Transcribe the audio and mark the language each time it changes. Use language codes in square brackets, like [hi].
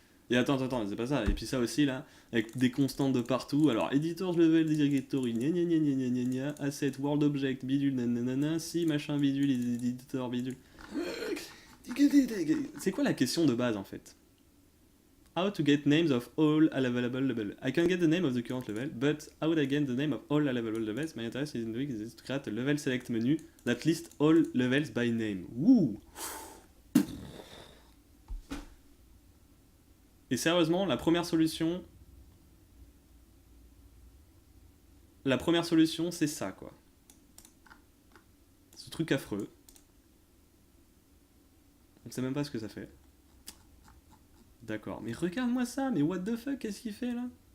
[fr] Et attends, c'est pas ça. Et puis ça aussi là, avec des constantes de partout. Alors, [en] editor level directory, asset world object, [fr] bidule, nanana, si machin bidule, editor bidule. C'est quoi la question de base en fait? [en] How to get names of all available levels. I can get the name of the current level, but how would I get the name of all available levels? My interest is in doing this to create a level select menu that lists all levels by name. Wouh! [fr] Et sérieusement, la première solution, c'est ça quoi. Ce truc affreux. On ne sait même pas ce que ça fait. D'accord, mais regarde-moi ça, mais [en] what the fuck, [fr] qu'est-ce qu'il fait là?